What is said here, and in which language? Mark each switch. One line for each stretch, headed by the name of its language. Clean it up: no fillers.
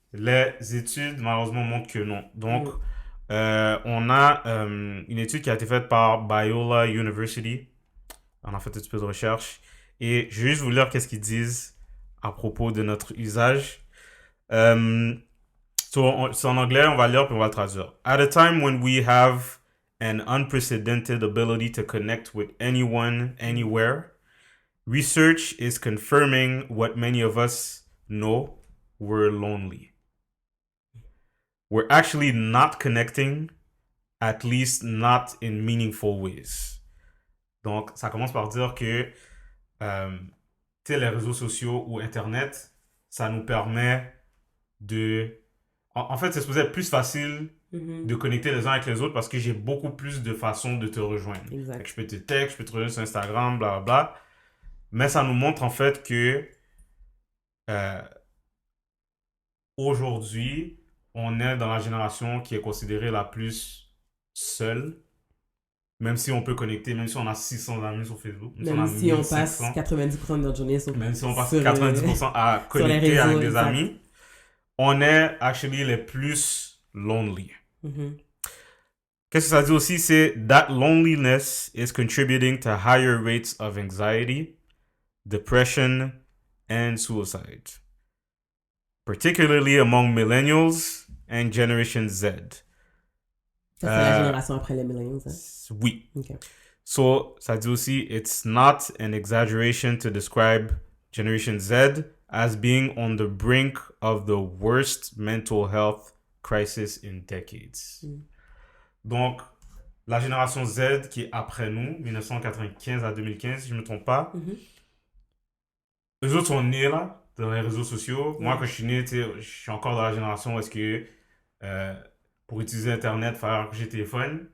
French: Les études, malheureusement, montrent que non. Donc, on a une étude qui a été faite par Biola University. On a fait un petit peu de recherche. Et je vais juste vous lire qu'est-ce qu'ils disent à propos de notre usage. C'est en anglais, on va lire puis on va le traduire.
English: At a time when we have an unprecedented ability to connect with anyone, anywhere, research is confirming what many of us know: we're lonely. We're actually not connecting, at least not in meaningful ways.
French: Donc, ça commence par dire que les réseaux sociaux ou Internet, ça nous permet de... En fait, c'est supposé être plus facile de connecter les uns avec les autres parce que j'ai beaucoup plus de façons de te rejoindre. Exact. Je peux te texter, je peux te rejoindre sur Instagram, blablabla. Mais ça nous montre en fait que aujourd'hui, on est dans la génération qui est considérée la plus seule. Même si on peut connecter, même si on a 600 amis sur Facebook. Même si on passe 90% de notre journée sur Même si on passe 90% à connecter avec des amis. On est
English: actually
French: les plus
English: lonely.
French: Qu'est-ce que ça dit aussi? C'est
English: that loneliness is contributing to higher rates of anxiety, depression, and suicide. Particularly among millennials and Generation Z.
French: Ça, c'est la génération après les millennials, hein? Oui.
English: Okay.
French: So, ça dit aussi,
English: it's not an exaggeration to describe Generation Z as being on the brink of the worst mental health crisis in decades.
French: Donc, la génération Z qui est après nous, 1995 à 2015, si je ne me trompe pas, eux autres sont nés là, dans les réseaux sociaux. Moi, quand je suis né, je suis encore dans la génération où est-ce que pour utiliser Internet, il fallait accrocher le téléphone.